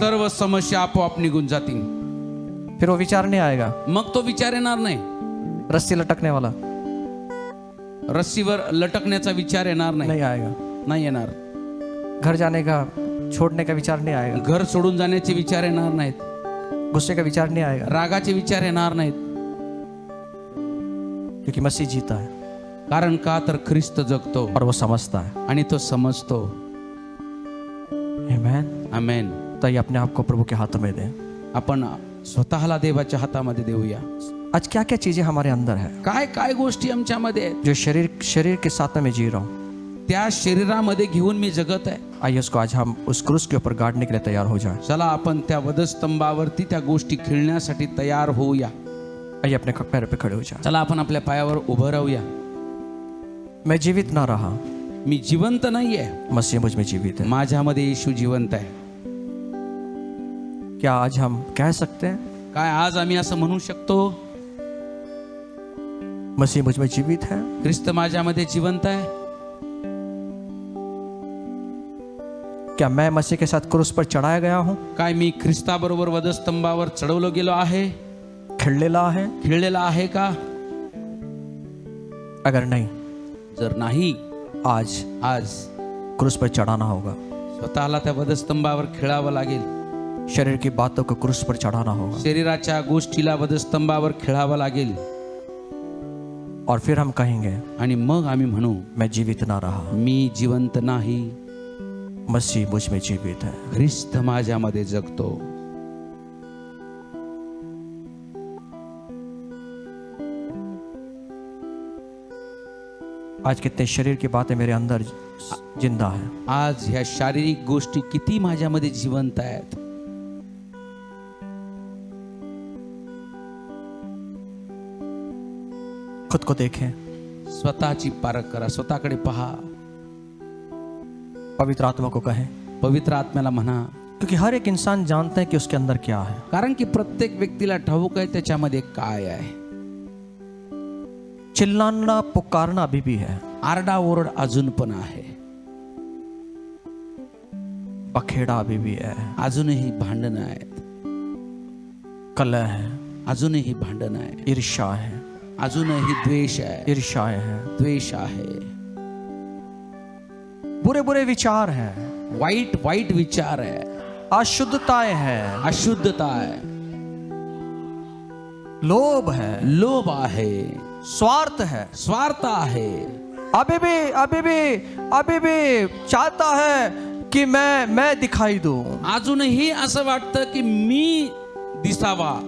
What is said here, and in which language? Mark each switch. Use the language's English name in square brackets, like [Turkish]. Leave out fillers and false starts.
[Marathi] सर्व समस्या आपोआप निघून जातील. [Hindi] फिर वो विचार नहीं आएगा, [Marathi] मग तो विचार येणार नाही. [Hindi] रस्सी लटकने वाला [Marathi] रस्सीवर लटकण्याचा विचार येणार नाही. [Hindi] नहीं आएगा. [Marathi] नाही येणार. [Hindi] घर जाने का, छोड़ने का विचार नहीं आएगा. [Marathi] घर सोडून जाण्याचे विचार येणार नाहीत. [Hindi] गुस्से का विचार नहीं आएगा, [Marathi] रागाचे विचार येणार नाहीत. [Hindi] क्योंकि मसीह जीता है [Marathi] कारण का तर ख्रिस्त जगतो [Hindi] और वो समझता है. [Marathi] आणि तो समजतो. [Hindi] आमेन. [Marathi] आमेन. [Hindi] तो ये अपने आप को प्रभु के हाथों में दें. [Marathi] आपण स्वतःला देवाच्या हातामध्ये देऊया. [Hindi] आज क्या क्या चीजें हमारे अंदर है [Marathi] काय काय गोष्टी आमच्यामध्ये आहेत, [Hindi] जो शरीर के साथ में मैं जी रहा हूँ, [Marathi] त्या शरीरामध्ये घेऊन मी जगत आहे. [Hindi] आइए उसको आज हम उस क्रूस के ऊपर गाड़ने के लिए तैयार हो जाएं. [Marathi] चला आपण त्या वधस्तंभावरती त्या गोष्टी खेळण्यासाठी तयार होऊया. [Hindi] आइए अपने पैरों पे खड़े हो जाएं. [Marathi] चला आपण आपल्या पायावर उभं राहूया. [Hindi] मैं जीवित ना रहा, [Marathi] मी जिवंत नाहीये, [Hindi] मसीह मुझ में जीवित है. [Marathi] माझ्यामध्ये येशू जिवंत आहे. [Hindi] क्या आज हम कह सकते हैं [Marathi] काय आज आम्ही असं म्हणू शकतो, [Hindi] मसीह मुझ में जीवित है? [Marathi] ख्रिस्त माझ्यामध्ये जिवंत आहे? [Hindi] क्या मैं मसीह के साथ क्रूस पर चढ़ाया गया हूँ, [Marathi] काय मी ख्रिस्ताबरोबर वधस्तंभावर चढवलो गेलो आहे, खिळलेला आहे? खिळलेला आहे का? [Hindi] अगर नहीं, [Marathi] जर नाही, [Hindi] आज क्रूस पर चढ़ाना होगा. [Marathi] स्वतःला त्या वधस्तंभावर खिळावं लागेल. [Hindi] शरीर की बातों को क्रूस पर चढ़ाना होगा. [Marathi] शरीराच्या गोष्टीला वधस्तंभावर खिळावं लागेल. [Hindi] और फिर हम कहेंगे, [Marathi] आणि मग आम्ही म्हणू, [Hindi] मैं जीवित ना रहा, [Marathi] मी जिवंत नाही, [Hindi] मसीह मुझ में जीवित है. [Marathi] ख्रिस्त माझ्यामध्ये जगतो. [Hindi] आज कितने शरीर की बातें मेरे अंदर जिंदा है। [Marathi] आज ह्या शारीरिक गोष्टी किती माझ्यामध्ये जिवंत आहेत। [Hindi] खुद को देखें, [Marathi] स्वतःची पारख करा, स्वतःकडे पहा, [Hindi] पवित्र आत्मा को कहें, [Marathi] पवित्र आत्म्याला म्हणा, [Hindi] क्योंकि हर एक इंसान जानता है कि उसके अंदर क्या है। [Marathi] कारण की प्रत्येक व्यक्तीला ठाऊक आहे त्याच्यामध्ये काय आहे। [Hindi] चिल्लाना पुकारना अभी भी है, [Marathi] आरडाओरड अजून पण आहे, [Hindi] पखेड़ा अभी भी है, [Marathi] अजूनही भांडण आहेत, [Hindi] कलह है, [Marathi] अजूनही भांडण आहे, [Hindi] ईर्ष्या है, [Marathi] अजूनही द्वेष आहे, [Hindi] ईर्ष्याएं हैं, [Marathi] द्वेष आहे, [Hindi] बुरे बुरे विचार हैं, [Marathi] वाईट वाईट विचार आहे, [Hindi] अशुद्धताएं हैं, [Marathi] अशुद्धता आहे, [Hindi] लोभ है, [Marathi] लोभ आहे, [Hindi] स्वार्थ है, [Marathi] स्वार्थ आहे, [Hindi] अभी भी चाहता है कि मैं दिखाई दूं। [Marathi] अजूनही असं वाटतं की मी दिसावा,